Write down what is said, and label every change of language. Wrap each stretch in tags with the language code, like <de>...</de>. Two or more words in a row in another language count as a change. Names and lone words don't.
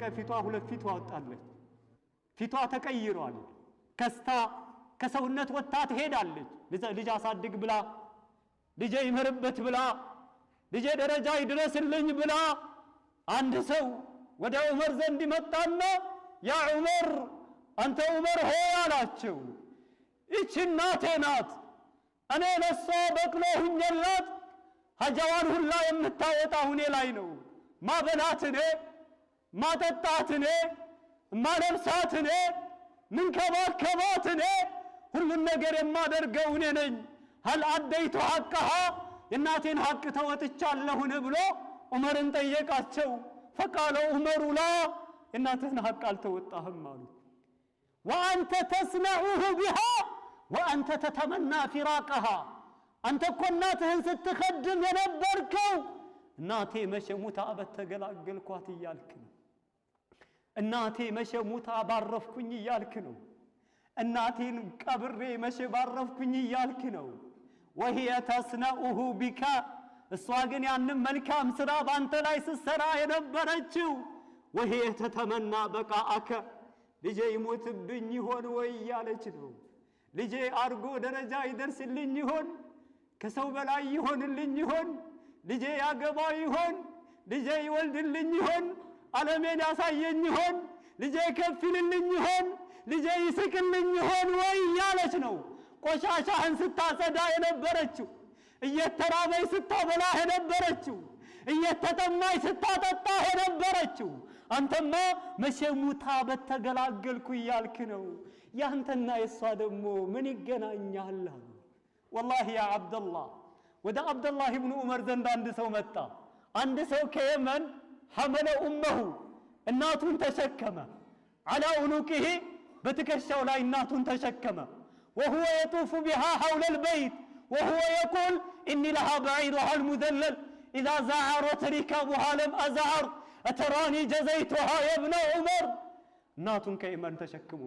<am>ፊቷ ሁለት ፊት አወጣለች። ፊቷ ተቀይሯል። ከስታ ከሰውነት ወጣ ትሄዳለች። ልጅ አሳድግ ብላ፣ ልጄ ይመርበት ብላ፣ ልጄ ደረጃ ይድረስልኝ ብላ። አንድ ሰው ወደ ዑመር ዘንድ መጣና ያ ዑመር አንተ ዑመር ሆይ አላቸው፣ ይህች እናቴ ናት። እኔ ለሷ በቅሎ ሁኜላት ሀጃዋን ሁላ የምታወጣው እኔ ላይ ነው። ማበላት እኔ፣ ማጠጣት እኔ፣ ማለብሳት እኔ፣ ምንከባከባት እኔ፣ ሁሉን ነገር የማደርገው እኔ ነኝ።</am> <ar>هل أديت حقها</ar> <am>የእናቴን ሐቅ ተወጥቻለሁን ብሎ ዑመርን ጠየቃቸው።</am> <ar>فقال عمر لا</ar> <am>እናትህን ሐቅ አልተወጣህም አሉት።</am> <ar>وأنت تصنعه بها وأنت تتمنى فراقها</ar> <am>አንተ እኮ እናትህን ስትخدم የነበርከው እናቴ መሸሙታ በተገላገልኳት እያልክ ነው። እናቴ መሸሙታ ባረፍኩኝ እያልክ ነው። እናቴን ቀብሬ መሸ ባረፍኩኝ እያልክ ነው።</am> <ar>وهي تصنعه بك</ar> <am>እሷ ግን ያንን መልካም ስራ ባንተ ላይ ስትሰራ የነበረችው</am> <ar>وهي تتمنى بقاءك</ar> <am>ልጄ ይሞትብኝ ይሆን ወይ ያለች ነው። ልጄ አርጎ ደረጃ ይደርስልኝ ይሆን፣ ከሰው በላይ ይሆንልኝ ይሆን፣ ልጄ ያገባ ይሆን፣ ልጄ ይወልድልኝ ይሆን፣ ዓለሜን ያሳየኝ ይሆን፣ ልጄ ከፍልልኝ ይሆን፣ ልጄ ይስቅልኝ ይሆን ወይ ያለች ነው። ቆሻሻህን ስታጸዳ የነበረችው፣ እየተራበይ ስታበላ የነበረችው፣ እየተጠማይ ስታጠጣ የነበረችው አንተማ መሸሙታ በተገላገልኩ እያልክ ነው። ያንተና የሷ ደግሞ ምን ይገናኛል?</am> <ar>والله يا عبد الله</ar> <am>ወደ አብደላህ ኢብኑ ዑመር ዘንድ አንድ ሰው መጣ። አንድ ሰው ከየመን</am> <ar>حمل امه</ar> <am>እናቱን ተሸከመ።</am> <ar>على عنقه</ar> <am>በትከሻው ላይ እናቱን ተሸከመ።</am> <ar>وهو يطوف بها حول البيت وهو يقول اني لها بعيرها المذلل اذا زعرت ركابها لم ازعر اتراني جزيتها يا ابن عمر</ar> <am>እናቱን ከየመን ተሸክሙ</am>